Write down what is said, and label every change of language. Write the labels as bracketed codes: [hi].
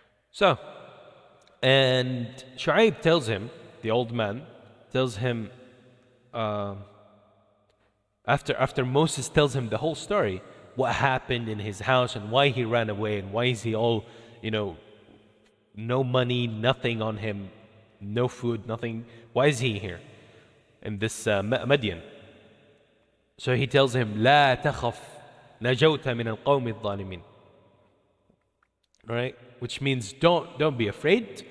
[en] So, and Shu'aib tells him, the old man tells him, after Moses tells him the whole story, what happened in his house and why he ran away and why is he all, no money, nothing on him, no food, nothing. Why is he here in this Midian? So he tells him, [ar] لا تخف نجوت من القوم الظالمين. [en] Right? Which means don't be afraid.